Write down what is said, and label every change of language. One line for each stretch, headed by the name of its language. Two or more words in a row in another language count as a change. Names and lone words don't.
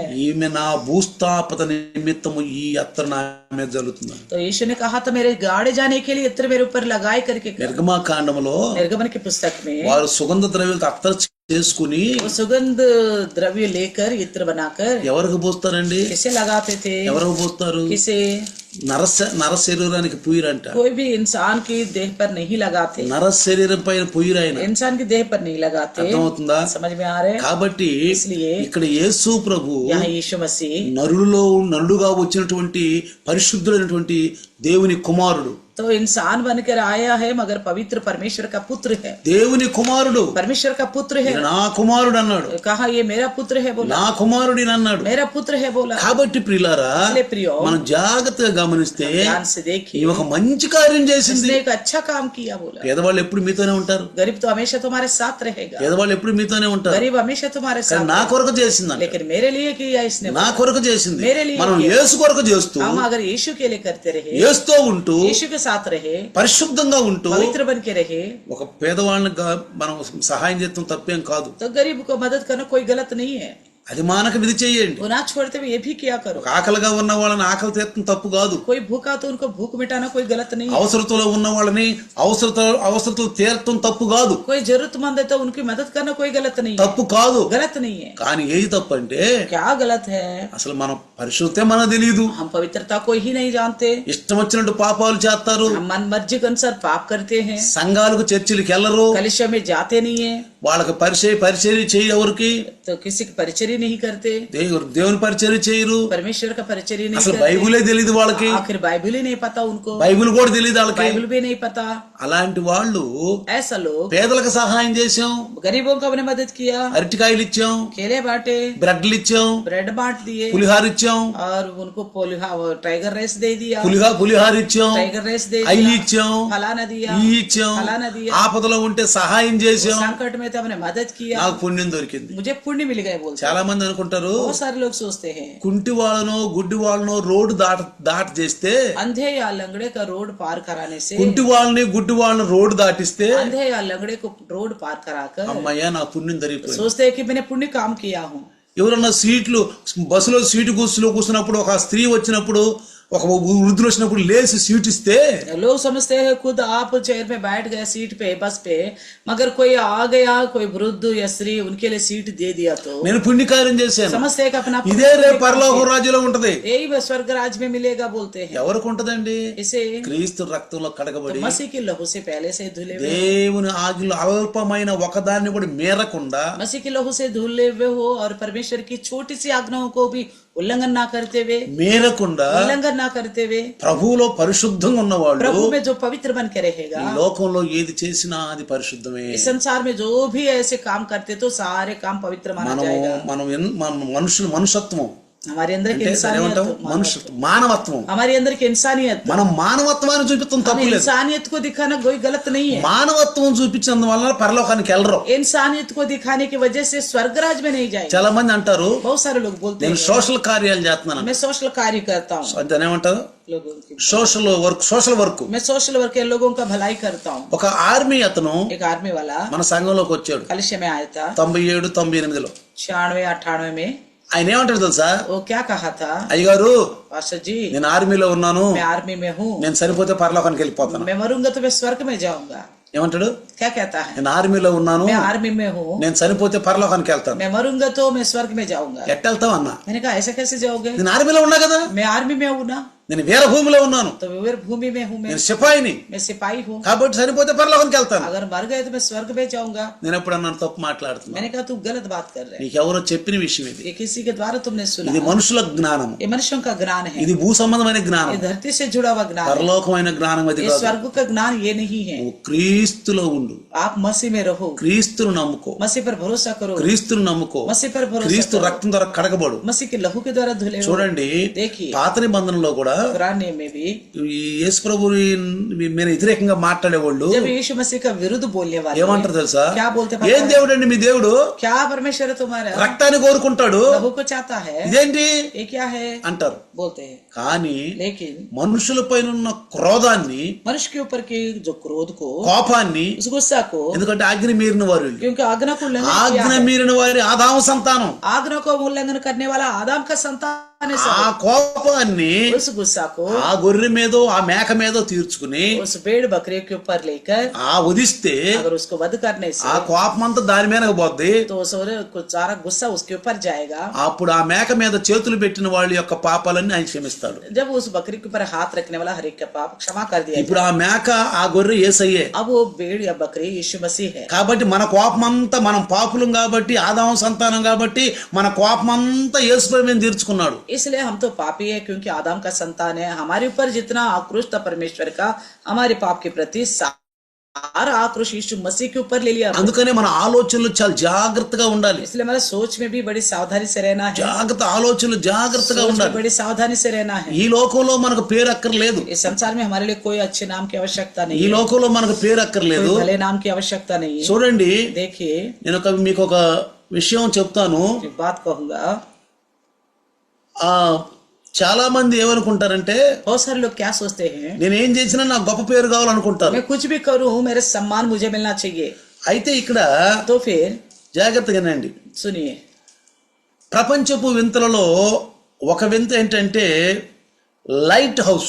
Telugu: ఈమె నా భూస్థాపత నిమిత్తము ఈ అత్తరు నా మీద జరుగుతుంది.
Hindi: तो यीशु ने कहा था, मेरे गाड़े जाने के लिए इत्र मेरे ऊपर लगाए करके।
Telugu: నిర్గమాకాండములో
Hindi: निर्गमन की पुस्तक में
Telugu: వారు సుగంధ ద్రవ్యాలతో అత్తరు చేసుకుని
Hindi: वो सुगंध द्रव्य लेकर इत्र बनाकर
Telugu: ఎవరికి పోస్తారండి?
Hindi: किसे लगाते थे,
Telugu: ఎవరికి పోస్తారు?
Hindi: किसे,
Telugu: నర శరీరానికి పుయ్యరంట.
Hindi: कोई भी इंसान की देह पर नहीं लगाते,
Telugu: నర శరీరం పైన పుయ్యరాయన.
Hindi: इंसान की देह पर नहीं लगाते।
Telugu: అర్థమవుతుందా?
Hindi: समझ में आ रहे हैं?
Telugu: కాబట్టి
Hindi: इसलिए
Telugu: ఇక్కడ యేసు ప్రభు
Hindi: यहाँ यीशु मसीह
Telugu: నరుడుగా వచ్చినటువంటి పరిశుద్ధులైనటువంటి దేవుని కుమారుడు,
Hindi: तो इंसान बनकर आया है, मगर पवित्र परमेश्वर का पुत्र है।
Telugu: దేవుని కుమారుడు.
Hindi: परमेश्वर का पुत्र है।
Telugu: ఈయన నా కుమారుడు అన్నాడు,
Hindi: कहा ये मेरा पुत्र है बोला,
Telugu: నా కుమారుడు అన్నాడు.
Hindi: मेरा पुत्र है बोला।
Telugu: కాబట్టి ప్రియులారా,
Hindi: इसलिए प्रियो,
Telugu: మనం జాగ్రత్తగా గమనిస్తే
Hindi: ध्यान से देखिए,
Telugu: ఈ ఒక మంచి కార్యం చేసింది.
Hindi: इसने एक अच्छा काम किया बोला।
Telugu: పేదవాళ్ళు ఎప్పుడు మీతోనే ఉంటారు,
Hindi: गरीब तो हमेशा तुम्हारे साथ रहेगा,
Telugu: పేదవాళ్ళు ఎప్పుడు మీతోనే ఉంటారు.
Hindi: गरीब हमेशा तुम्हारे
Telugu: కానీ
Hindi: साथ,
Telugu: నా కొరకు చేసిందంట,
Hindi: लेकिन मेरे लिए किया इसने।
Telugu: నా కొరకు చేసింది.
Hindi: मेरे लिए
Telugu: మనం
Hindi: किया।
Telugu: యేసు కొరకు చేస్తూ
Hindi: हम अगर यीशु के लिए करते रहे,
Telugu: యేసుతో ఉంటూ
Hindi: यीशु के साथ रहे,
Telugu: పరిశుద్ధంగా ఉంటూ
Hindi: पवित्र बन के रहे,
Telugu: ఒక పేదవాళ్ళని మనం సహాయం చేస్తాం తప్పేం కాదు.
Hindi: तो गरीब को मदद करना कोई गलत नहीं है।
Telugu: అది మానక విధి చేయండి.
Hindi: वो ना छोड़ते हुए ये भी किया करो।
Telugu: ఒక ఆకలిగా ఉన్న వాళ్ళని ఆకలి తీర్చడం తప్పు కాదు.
Hindi: कोई भूखा तो उनको भूख मिटाना कोई गलत नहीं है।
Telugu: అవసరతలో ఉన్న వాళ్ళని అవసరతలు తీర్చడం తప్పు కాదు.
Hindi: कोई जरूरतमंद है तो उनकी मदद करना कोई गलत नहीं है।
Telugu: తప్పు కాదు.
Hindi: गलत नहीं है।
Telugu: కానీ ఏది తప్పు అంటే
Hindi: क्या गलत है,
Telugu: అసలు మనం పరిశుద్ధతే మనకు తెలియదు.
Hindi: हम పవిत्रता को ही नहीं जानते,
Telugu: ఇష్టం వచ్చినట్టు పాపాలు చేస్తారు.
Hindi: हम मन मर्जी के अनुसार पाप करते हैं,
Telugu: సంఘాలకు చర్చిలకు వెళ్ళరు,
Hindi: कलिशा में जाते नहीं है,
Telugu: వాళ్ళకి పరిచర్య చేయ ఎవరికి?
Hindi: तो किसी की परिचर्या नहीं करते,
Telugu: దేవుని పరిచర్య చేయరు,
Hindi: परमेश्वर का परिचर्या नहीं
Telugu: అసలు
Hindi: करते,
Telugu: బైబిలే తెలియదు వాళ్ళకి,
Hindi: आखिर बाइबल ही नहीं पता उनको,
Telugu: బైబిల్ కూడా తెలియదు వాళ్ళకి.
Hindi: बाइबल भी नहीं पता।
Telugu: అలాంటి వాళ్ళు
Hindi: ऐसा लोग
Telugu: పేదలకు సహాయం చేసాం,
Hindi: गरीबों को हमने मदद किया,
Telugu: అరటికాయలు ఇచ్చాం,
Hindi: केले बांटे,
Telugu: బ్రెడ్లు ఇచ్చాం,
Hindi: ब्रेड बांट दिए
Telugu: పులిహార ఇచ్చాం,
Hindi: और उनको
English: tiger race
Hindi: दे दिया,
Telugu: పులిహార ఇచ్చాం,
English: tiger race
Hindi: दे
Telugu: అవి
Hindi: दिया,
Telugu: ఇచ్చాం,
Hindi: फलाना दिया,
Telugu: ఇవి ఇచ్చాం,
Hindi: फलाना दिया,
Telugu: ఆపదలో ఉంటే సహాయం చేసాం,
Hindi: संकट में तो हमने मदद किया,
Telugu: నాకు పుణ్యం దొరికింది.
Hindi: मुझे पुण्य मिल गए बोलते।
Telugu: చాలా మంది అనుకుంటారు
Hindi: बहुत सारे लोग सोचते हैं
Telugu: కుంటి వాళ్ళనో గుడ్డి వాళ్ళనో రోడ్డు దాట చేస్తే,
Hindi: अंधे या लंगड़े का रोड पार कराने से,
Telugu: కుంటి వాళ్ళని గుడ్డి వాళ్ళని రోడ్డు దాటిస్తే
Hindi: अंधे या लंगड़े को रोड पार कराकर
Telugu: అమ్మయ్య నా పుణ్యం జరిగిపోయింది.
Hindi: सोचते हैं कि मैंने पुण्य काम किया हूँ।
Telugu: ఎవరన్నా బస్సులో సీటు కూర్చున్నప్పుడు ఒక స్త్రీ వచ్చినప్పుడు ఒక వృద్ధులు వచ్చినప్పుడు లేచి సీట్ ఇస్తే
Hindi: लोग समझते हैं खुद आप चेयर में बैठ गए सीट पे बस पे, मगर कोई आ गया कोई वृद्ध या स्त्री उनके लिए सीट दे दिया तो
Telugu: నేను పుణ్యకార్యం చేశాను,
Hindi: समझते हैं कि अपना
Telugu: ఇదే రేపు పరలోక రాజ్యంలో ఉంటది.
Hindi: यही स्वर्ग राज में मिलेगा बोलते हैं.
Telugu: ఎవరికి ఉంటదండి?
Hindi: इसे
Telugu: క్రీస్తు రక్తంలో కడగబడి
Hindi: मसीह की लहू से पहले से धुले हुए,
Telugu: దేవుని ఆజ్ఞలో అల్పమైన ఒకదాన్ని కూడా మీరకుండా
Hindi: मसीह की लहू से धुले हुए हो और परमेश्वर की छोटी सी आज्ञाओं को भी उल्लंघन ना करते हुए, उल्लंघन ना करते हुए,
Telugu: ప్రభువులో పరిశుద్ధంగా ఉన్నవాళ్ళు
Hindi: प्रभु में जो पवित्र बन के रहेगा,
Telugu: ఈ లోకంలో ఏది చేసినా అది పరిశుద్ధమే.
Hindi: इस संसार में जो भी ऐसे काम करते तो सारे काम पवित्र माना
Telugu: మనం
Hindi: जाएगा.
Telugu: మన మనుషత్వం
Hindi: हमारे अंदर की
Telugu: అంటే
Hindi: इंसानियत,
Telugu: మనుషత్వం మానవత్వం,
Hindi: हमारे अंदर की इंसानियत,
Telugu: మనం మానవత్వాన్ని చూపిస్తాం
Hindi: हम
Telugu: తప్పులేదు.
Hindi: इंसानियत को दिखाना कोई गलत नहीं है.
Telugu: మానవత్వం చూపించినందువల్ల పరలోకానికి వెళ్ళరు.
Hindi: इंसानियत को दिखाने की वजह से स्वर्गराज में नहीं जाएंगे.
Telugu: చాలా మంది అంటారు
Hindi: बहुत सारे लोग बोलते
Telugu: నేను
Hindi: हैं
Telugu: సోషల్ కార్యాలు చేస్తున్నాను,
Hindi: मैं सोशल कार्य करता हूँ.
Telugu: దాన్ని ఏమంటారు?
Hindi: लोगों की
English: social work.
Hindi: मैं
English: social work
Hindi: के लोगों का भलाई करता हूँ.
Telugu: ఒక ఆర్మీ అతను
Hindi: एक आर्मी वाला
Telugu: మన సంఘంలోకి వచ్చాడు
Hindi: कलिशे में आया था
Telugu: 97-98లో.
Hindi: 96-98 में.
Telugu: ఆయన ఏమంటాడు తెలుసా?
Hindi: वो क्या कहा था?
Telugu: అయ్యగారు
Hindi: पास्टर जी,
Telugu: నేను ఆర్మీలో ఉన్నాను,
Hindi: मैं आर्मी में हूँ,
Telugu: నేను చనిపోతే పరలోకానికి వెళ్ళిపోతాను.
Hindi: मैं मरूंगा तो मैं स्वर्ग में जाऊंगा.
Telugu: ఏమంటాడు?
Hindi: क्या कहता है?
Telugu: నేను ఆర్మీలో ఉన్నాను,
Hindi: मैं आर्मी में हूँ,
Telugu: నేను చనిపోతే పరలోకానికి వెళ్తాను.
Hindi: मैं मरूंगा तो मैं स्वर्ग में जाऊंगा.
Telugu: ఎట్టెళ్తావు అన్నా?
Hindi: मैंने कहा ऐसे कैसे जाओगे?
Telugu: నేను ఆర్మీలో ఉన్నా కదా,
Hindi: मैं आर्मी में हूँ ना,
Telugu: నేను వీరభూమిలో ఉన్నాను,
Hindi: तो वीर भूमि में हूँ,
Telugu: నేను సిపాయిని,
Hindi: मैं सिपाही हूँ,
Telugu: కాబట్టి చనిపోతే పరలోకానికి వెళ్తాను.
Hindi: अगर मर गए तो मैं स्वर्ग में जाऊंगा.
Telugu: నేను ఎప్పుడన్నా తప్పు మాట్లాడుతున్నా?
Hindi: मैंने कहा तू गलत बात कर रहे
Telugu: నీకెవరో చెప్పిన విషయం ఇది.
Hindi: है. ये किसी के द्वारा तुमने सुना.
Telugu: ఇది మనుషుల జ్ఞానం,
Hindi: ये मनुष्यों का ज्ञान है,
Telugu: ఇది భూ సంబంధమైన జ్ఞానం.
Hindi: ये धरती से जुड़ा हुआ ज्ञान है.
Telugu: పరలోకమైన జ్ఞానం అది
Hindi: ये
Telugu: కాదు.
Hindi: स्वर्ग का ज्ञान ये नहीं है.
Telugu: నువ్వు క్రీస్తులో ఉండు,
Hindi: आप मसीह में रहो,
Telugu: క్రీస్తును నమ్ముకో,
Hindi: मसीह पर भरोसा करो,
Telugu: క్రీస్తును నమ్ముకో,
Hindi: मसीह पर भरोसा
Telugu: క్రీస్తు
Hindi: करो,
Telugu: రక్తం ద్వారా కడగబడు.
Hindi: मसीह के लहू के द्वारा धुले हो.
Telugu: చూడండి,
Hindi: देखिए
Telugu: పాత నిబంధనలో కూడా
Hindi: पुराने में भी
Telugu: ఈ యేసు ప్రభుని మీద వ్యతిరేకంగా మాట్లాడేవాళ్ళు
Hindi: जब यीशु मसीह का विरुद्ध बोलने वाले
Telugu: ఏమంటారు తెలుసా?
Hindi: क्या बोलते हैं?
Telugu: ఏం దేవుడు అండి మీ దేవుడు?
Hindi: क्या परमेश्वर है तुम्हारा?
Telugu: రక్తాన్ని కోరుకుంటాడు,
Hindi: लहू को चाहता है.
Telugu: ఇదేంటి
Hindi: ये क्या है
Telugu: అంటారు.
Hindi: बोलते हैं.
Telugu: కానీ
Hindi: लेकिन
Telugu: మనుషుల పైన ఉన్న క్రోధాన్ని,
Hindi: मनुष्य के ऊपर के जो क्रोध को,
Telugu: కోపాన్ని,
Hindi: उस गुस्सा को,
Telugu: ఎందుకంటే ఆజ్ఞ మీరిన వారు వీళ్ళు.
Hindi: क्योंकि आज्ञा को उल्लंघन किया
Telugu: ఆజ్ఞ
Hindi: है.
Telugu: మీరిన వారి ఆదాము సంతానం.
Hindi: आज्ञा को उल्लंघन करने वाला आदम का संतान है
Telugu: ఆ
Hindi: सब.
Telugu: కోపాన్ని
Hindi: उस गुस्सा को
Telugu: ఆ గొర్రె మీదో ఆ మేక మీదో తీర్చుకుని
Hindi: उस भेड़ बकरे के ऊपर लेकर
Telugu: ఆ వదిస్తే
Hindi: अगर उसको वध करने
Telugu: ఆ
Hindi: से
Telugu: కోపం అంతా దాని మీద పోద్ది.
Hindi: तो सारा गुस्सा उसके ऊपर जाएगा.
Telugu: అప్పుడు ఆ మేక మీద చేతులు పెట్టిన వాళ్ళ యొక్క పాపాలన్నీ ఆయన క్షమిస్తాడు.
Hindi: जब उस बकरी के ऊपर हाथ रखने वाला हर एक का पाप क्षमा कर दिया
Telugu: ఇప్పుడు ఆ మేక ఆ గొర్రె యేసయ్యే.
Hindi: अब वो भेड़ या बकरी यीशु मसीह है.
Telugu: కాబట్టి మన కోపం అంతా, మనం పాపులం కాబట్టి, ఆదాము సంతానం కాబట్టి మన కోపం అంతా యేసు మీద తీర్చుకున్నాడు.
Hindi: इसलिए हम तो पापी है क्योंकि आदम का संतान है. हमारे ऊपर जितना आक्रोश था परमेश्वर का हमारे पाप के प्रति, सारा आक्रोश यीशु मसीह के ऊपर ले लिया.
Telugu: అందుకనే మన ఆలోచనలు చాలా జాగ్రత్తగా ఉండాలి.
Hindi: इसलिए हमारे सोच में भी बड़ी सावधानी से रहना है.
Telugu: జాగ్రత్త ఆలోచనలు జాగ్రత్తగా
Hindi: सोच में
Telugu: ఉండాలి.
Hindi: बड़ी सावधानी से रहना है.
Telugu: ఈ లోకంలో మనకు పేరు అక్కర్లేదు,
Hindi: इस संसार में हमारे लिए कोई अच्छे नाम की आवश्यकता
Telugu: ఈ
Hindi: नहीं है,
Telugu: లోకంలో మనకు పేరు అక్కర్లేదు.
Hindi: कोई भले नाम की आवश्यकता नहीं है.
Telugu: చూడండి,
Hindi: देखिए
Telugu: నేను మీకు ఒక విషయం చెప్తాను.
Hindi: एक बात कहूंगा.
Telugu: ఆ చాలా మంది ఏమనుకుంటారంటే,
Hindi: बहुत सारे लोग क्या सोचते हैं,
Telugu: నేనేం చేసినా నాకు గొప్ప పేరు కావాలనుకుంటారు.
Hindi: मैं कुछ भी करूं मेरे सम्मान मुझे मिलना चाहिए.
Telugu: అయితే ఇక్కడ
Hindi: तो फिर
Telugu: జాగ్రత్తగానండి,
Hindi: सुनिए,
Telugu: ప్రపంచపు వింతలలో ఒక వింత ఏంటంటే
English: light house.